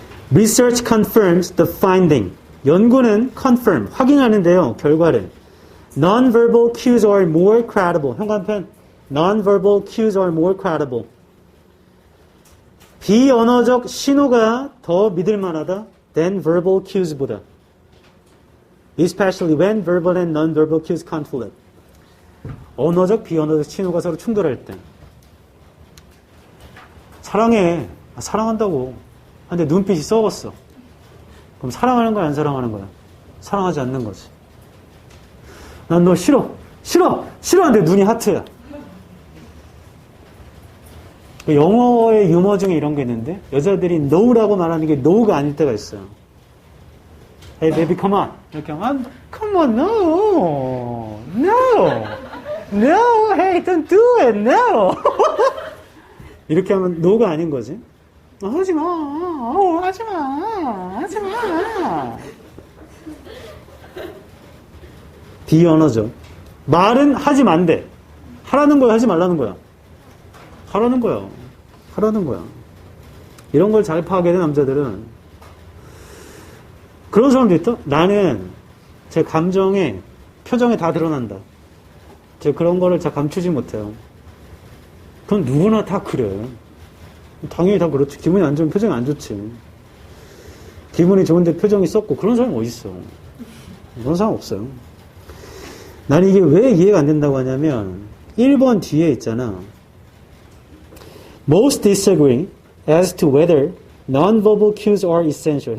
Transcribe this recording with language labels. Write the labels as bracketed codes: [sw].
[en] Research confirms the finding. [ko] 연구는 confirm, 확인하는데요. 결과를. [en] Non-verbal cues are more credible. [ko] 현관편. [en] Non-verbal cues are more credible. [ko] 비언어적 신호가 더 믿을 만하다 [en] than verbal cues [ko] 보다. [en] Especially when verbal and non-verbal cues conflict. [ko] 언어적, 비언어적 신호가 서로 충돌할 때. 사랑해. 사랑한다고. 근데 눈빛이 썩었어. 그럼 사랑하는 거야, 안 사랑하는 거야? 사랑하지 않는 거지. 난 너 싫어. 싫어! 싫어하는데 눈이 하트야. 영어의 유머 중에 이런 게 있는데 여자들이 no라고 말하는 게 no가 아닐 때가 있어요. [en] Hey baby, come on. [ko] 이렇게 하면 [en] come on, no, no, no, hey, don't do it, no. [ko] 이렇게 하면 no가 아닌 거지. 하지 마, 하지 마, 하지 마. 비언어죠. 말은 하지 만대. 하라는 거야, 하지 말라는 거야. 하라는 거야. 하라는 거야. 이런 걸 잘 파악해야 돼, 남자들은. 그런 사람도 있다? 나는 제 감정에, 표정에 다 드러난다. 제가 그런 거를 잘 감추지 못해요. 그건 누구나 다 그래. 당연히 다 그렇지. 기분이 안 좋으면 표정이 안 좋지. 기분이 좋은데 표정이 썩고 그런 사람이 어디 있어. 그런 사람 없어요. 나는 이게 왜 이해가 안 된다고 하냐면 1번 뒤에 있잖아. [en] Most disagree as to whether non-verbal cues are essential.